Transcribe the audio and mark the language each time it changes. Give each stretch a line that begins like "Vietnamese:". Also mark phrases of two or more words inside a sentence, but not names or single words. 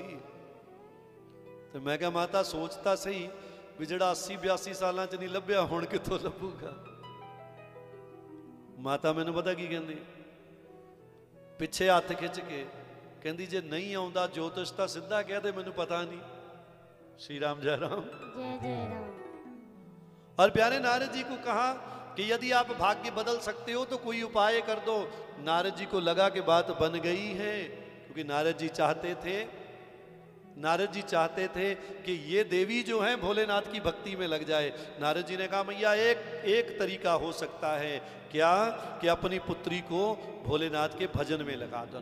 Punjabi: ਤੋ ਮੈਂ ਕਿਹਾ ਮਾਤਾ ਸੋਚਦਾ ਸਹੀ ਭੀ ਜਿਹੜਾ 80-82 ਸਾਲਾਂ ਚ ਨਹੀਂ ਲੱਭਿਆ ਹੁਣ ਕਿੱਥੋਂ ਲੱਭੂਗਾ। ਮਾਤਾ ਮੈਨੂੰ ਪਤਾ ਕੀ ਕਹਿੰਦੀ, ਪਿੱਛੇ ਹੱਥ ਖਿੱਚ ਕੇ ਕਹਿੰਦੀ ਜੇ ਨਹੀਂ ਆਉਂਦਾ ਜੋਤਿਸ਼ ਤਾਂ ਸਿੱਧਾ ਕਹਿ ਦੇ ਮੈਨੂੰ ਪਤਾ ਨਹੀਂ।
Hindi: श्री राम जय राम। जय जय राम। और प्यारे नारद जी को कहा कि यदि आप भाग्य बदल सकते हो तो कोई उपाय कर दो। नारद जी को लगा कि बात बन गई है, क्योंकि नारद जी चाहते थे कि ये देवी जो है भोलेनाथ की भक्ति में लग जाए। नारद जी ने कहा मैया एक तरीका हो सकता है, क्या कि अपनी पुत्री को भोलेनाथ के भजन में लगा दो।